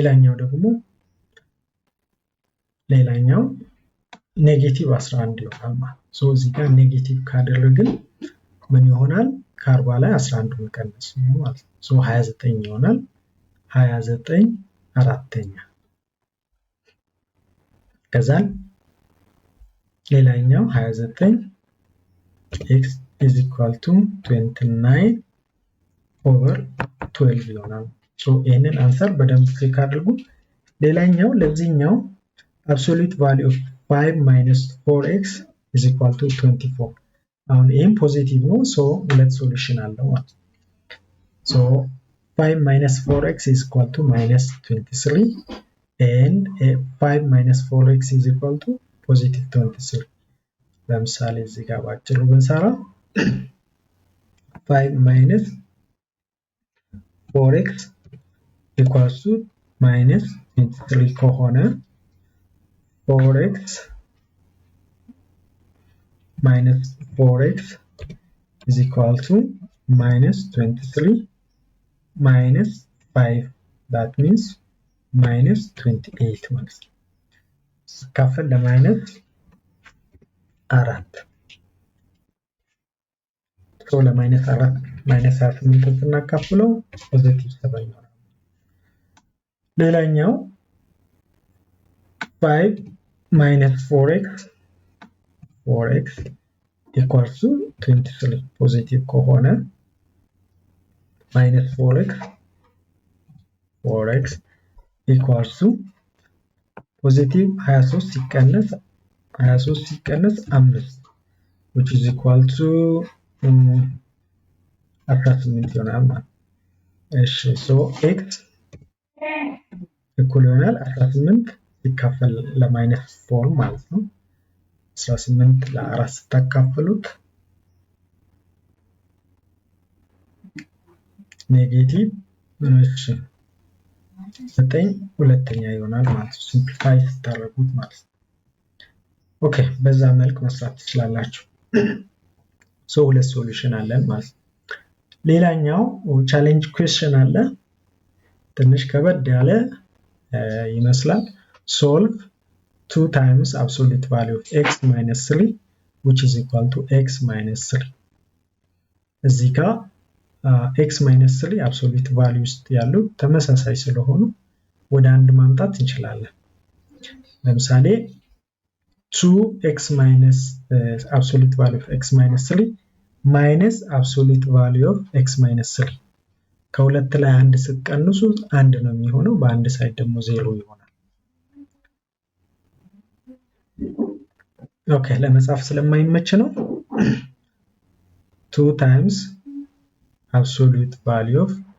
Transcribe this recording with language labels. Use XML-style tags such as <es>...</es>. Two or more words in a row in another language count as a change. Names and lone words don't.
<am>ሌላኛው ኔጌቲቭ 11 ይሆናል ማለት so እዚህ ጋር ኔጌቲቭ ካደረግን ምን ይሆናል ከ40 ላይ 11 መቀነስ ነው ማለት so 29 ይሆናል 29 አራተኛ ከዛን ሌላኛው</am> <en>29 x is equal to 29 over 12</en> <am>ይሆናል so ይሄንን አንሰር በደንብ ቼክ አድርጉ ሌላኛው ለዚህኛው</am> <en>absolute value of 5 minus 4x is equal to 24</en> <am>አሁን ይሄም ፖዚቲቭ ነው</am> <en>so</en> <am>ሁለት ሶሉሽን አለው ማለት</am> <en>so 5 minus 4x is equal to minus 23 and 5 minus 4x is equal to positive 23</en> <am>ለምሳሌ እዚህ ጋር ባጭሩ ብንሰራ</am> <en>5 minus 4x equals to minus 23 ከሆነ 4x minus 4x is equal to minus 23 minus 5, that means minus 28</en> <am>ማለት ነው። ሲካፈል ለማይነስ 4 ሶ ለማይነስ 4 ማይነስ 28 ስናካፍለው ፖዚቲቭ 7 ይሆናል።</am> <en>ሌላኛው 5 minus 4x equals to 23</en> <am>ፖዚቲቭ ከሆነ</am> <en>minus 4x equals to</en> <am>ፖዚቲቭ 23 ሲቀነስ 5</am> <en>which is equal to 18</en> <am>ይሆናል ማለት። እሺ</am> <en>so x</en> <am>እኩል ይሆናል 18 ሲካፈል ለማይነስ 4 ማለት ነው። 18 ለ4 ስታካፍሉት ኔጌቲቭ 9 ሁለተኛ ይሆናል ማለት ነው። ሲምፕሊፋይ ስታደርጉት ማለት ነው። ኦኬ በዛ መልክ መስራት ትችላላችሁ። ሶ ሁለት ሶሉሽን አለን ማለት ነው። ሌላኛው ቻሌንጅ ኩዌስችን አለ። ትንሽ ከበድ ያለ ይመስላል። solve 2</am> <en>times absolute value of x minus 3 which is equal to x minus 3</en> <am>እዚህ ጋር</am> <en>x minus 3 absolute value</en> <am>ውስጥ ያሉ ተመሳሳይ ስለሆኑ ወደ አንድ ማምጣት እንችላለን። ለምሳሌ</am> <en>2x minus absolute value of x minus 3 minus absolute value of x minus 3</en> <am>ከሁለት ላይ አንድ ስትቀንሱ አንድ ነው የሚሆነው፣ በአንድ ሳይድ ደግሞ 0 ይሆናል። ኦኬ ለመጻፍ ስለማይመች ነው</am> <en>2 times absolute value of</en>